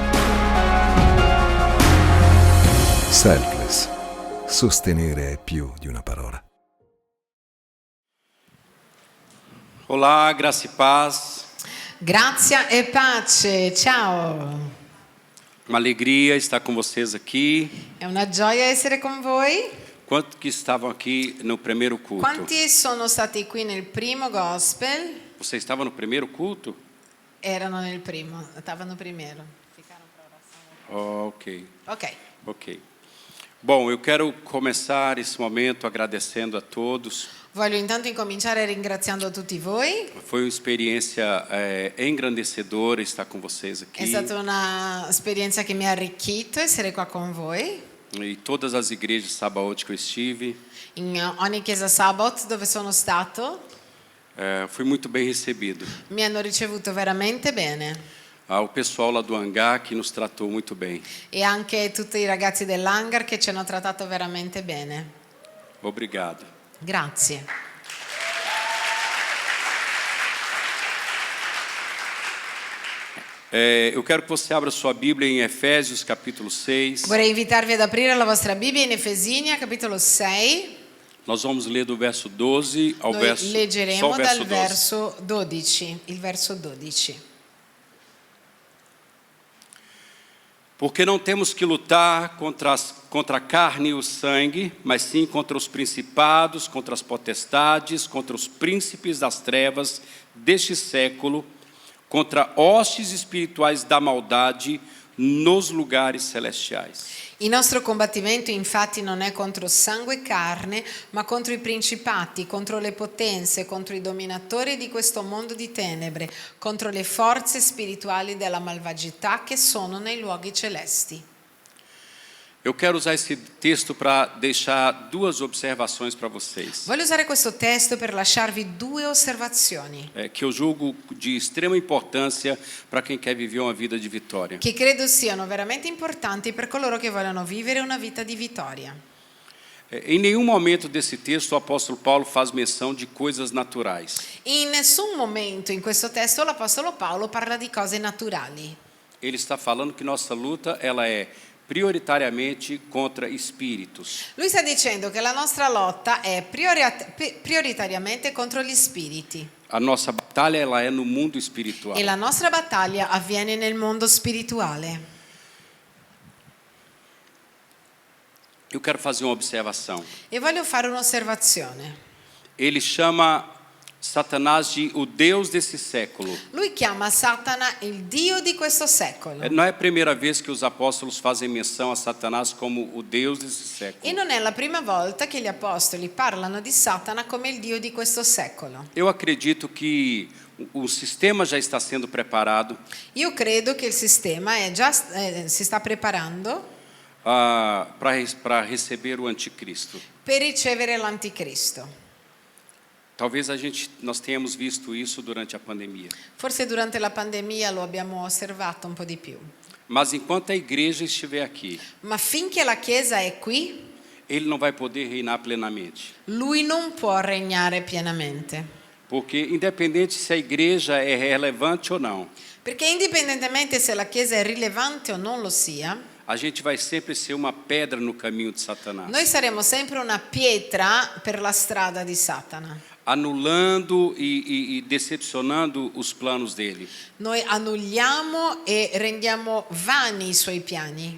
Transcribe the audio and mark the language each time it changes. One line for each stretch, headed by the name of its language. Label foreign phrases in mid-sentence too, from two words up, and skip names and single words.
Italian: Selfless. Sostenere è più di una parola.
Portuguese: Olá, graça e paz.
Italian: Grazia e pace, ciao.
Portuguese: Uma alegria estar com vocês aqui.
Italian: È una gioia essere con voi.
Portuguese: Quantos que estavam aqui no primeiro culto?
Italian: Quanti sono stati qui nel primo gospel?
Portuguese: Você estava no primeiro culto?
Italian: Erano nel primo, stavano primero.
Portuguese: Ficaram pra oração. Ok. Ok. Bom, eu quero começar esse momento agradecendo a todos.
Italian: Voglio intanto incominciare ringraziando tutti voi.
Portuguese: Foi uma experiência engrandecedora estar com vocês aqui.
Italian: È stata un'esperienza che mi ha arricchito essere qua con voi.
Portuguese: E todas as igrejas sabaote que eu estive.
Italian: In ogni chiesa Sabbath dove sono stato.
Portuguese: Fui muito bem recebido.
Italian: Mi hanno ricevuto veramente bene.
Portuguese: O pessoal lá do hangar que nos tratou muito bem.
Italian: E anche tutti i ragazzi dell'hangar che ci hanno trattato veramente bene.
Portuguese: Obrigado.
Italian: Grazie.
Portuguese: Eu quero que você abra sua Bíblia em Efésios capítulo 6.
Italian: Vorrei invitarvi ad aprire la vostra Bibbia in Efesini, capitolo 6.
Portuguese: Nós vamos ler do verso 12 ao
Italian: Noi
Portuguese: verso, só
Italian: leggeremo
Portuguese: o verso
Italian: dal 12. verso 12, il verso 12.
Portuguese: Porque não temos que lutar contra a carne e o sangue, mas sim contra os principados, contra as potestades, contra os príncipes das trevas deste século, contra hostes espirituais da maldade nos lugares celestiais.
Italian: Il nostro combattimento infatti non è contro sangue e carne, ma contro i principati, contro le potenze, contro i dominatori di questo mondo di tenebre, contro le forze spirituali della malvagità che sono nei luoghi celesti.
Portuguese: Eu quero usar esse texto para deixar duas observações para vocês.
Italian: Voglio usare questo testo per lasciarvi due osservazioni.
Portuguese: Que eu julgo de extrema importância para quem quer viver uma vida de vitória.
Italian: Che credo siano veramente importanti per coloro che vogliono vivere una vita di vittoria.
Portuguese: Em nenhum momento desse texto o apóstolo Paulo faz menção de coisas naturais.
Italian: In nessun momento in questo testo l'apostolo Paolo parla di cose naturali.
Portuguese: Ele está falando que nossa luta ela é prioritariamente contra espíritos.
Italian: Lui sta dicendo che la nostra lotta è prioritariamente contro gli spiriti.
Portuguese: A nossa batalha ela é no mundo espiritual.
Italian: E la nostra battaglia avviene nel mondo spirituale.
Portuguese: Eu quero fazer uma observação.
Italian: E voglio fare un'osservazione.
Portuguese: Ele chama Satanás de o Deus desse século.
Italian: Lui chiama Satana il Dio di questo secolo.
Portuguese: Não é a primeira vez que os apóstolos fazem menção a Satanás como o Deus desse século.
Italian: E non è la prima volta che gli apostoli parlano di Satana come il Dio di questo secolo.
Portuguese: Eu acredito que o sistema já está sendo preparado.
Italian: Io credo che il sistema si sta preparando
Portuguese: para receber o anticristo.
Italian: per ricevere l'anticristo.
Portuguese: Talvez nós tenhamos visto isso durante a pandemia.
Italian: Forse durante la pandemia lo abbiamo osservato un po' di più.
Portuguese: Mas enquanto a igreja estiver aqui,
Italian: Ma finché la Chiesa è qui,
Portuguese: ele não vai poder reinar plenamente.
Italian: lui non può regnare pienamente.
Portuguese: Porque independente se a igreja é relevante ou não,
Italian: Perché indipendentemente se la Chiesa è rilevante o non lo sia,
Portuguese: a gente vai sempre ser uma pedra no caminho de Satanás,
Italian: noi saremo sempre una pietra per la strada di Satana.
Portuguese: anulando e decepcionando os planos dele.
Italian: Noi annulliamo e rendiamo vani i suoi piani.